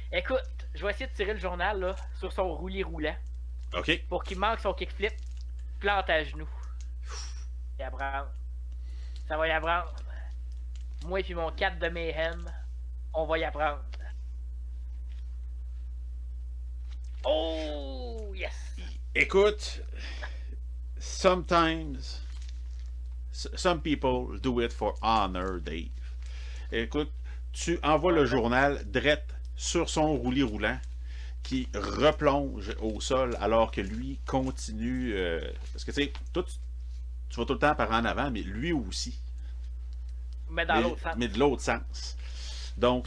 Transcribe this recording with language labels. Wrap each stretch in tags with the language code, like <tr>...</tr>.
<fr>Écoute, je vais essayer de tirer le journal là sur son roulis roulant. OK. Pour qu'il manque son kickflip, plante à genoux. Y apprendre. Ça va y apprendre. Moi et puis mon 4 de Mayhem, on va y apprendre.</fr> <en>Oh yes!</en> <fr>Écoute,</fr> <en>sometimes some people do it for honor, Dave.</en> <fr>Écoute, tu envoies le journal direct sur son roulis roulant qui replonge au sol alors que lui continue. Parce que tu sais, toi, tu vas tout le temps par en avant, mais lui aussi. Mais dans l'autre sens. Mais de l'autre sens. Donc,</fr>